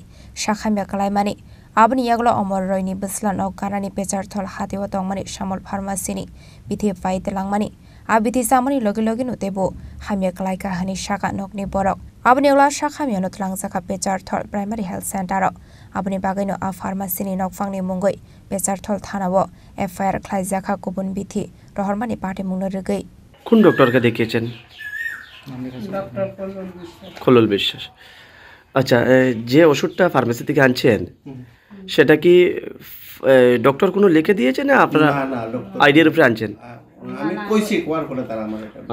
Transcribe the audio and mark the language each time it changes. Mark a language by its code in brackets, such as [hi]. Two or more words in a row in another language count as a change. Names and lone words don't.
[trp] shakhamya klaimani abni yagolo omor roini bislan ok karani pechar thol hatiwa tongmani samol pharmacy ni bithi pait langmani abithi samani logi logi no tebu hamya klaika hani shaka nokni borok abni ola shakhamya no tlangjaka pechar thol [en] primary health center [trp] abni bagaino a pharmacy ni nokfangni mungoi pechar thol thanawo FIR khlaijaka kubun bithi rohormani party mungno rugei [bn] কোন ডক্টরকে দেখিয়েছেন? ডক্টর খোলল বিশ্বাস। আচ্ছা, যে ওষুধটা ফার্মেসি থেকে আনছেন সেটা কি ডক্টর কোনো লিখে দিয়েছে না আপনারা আইডিয়ার উপরে আনছেন? আমি কইছি কোয়ার করে তারা আমার এটা।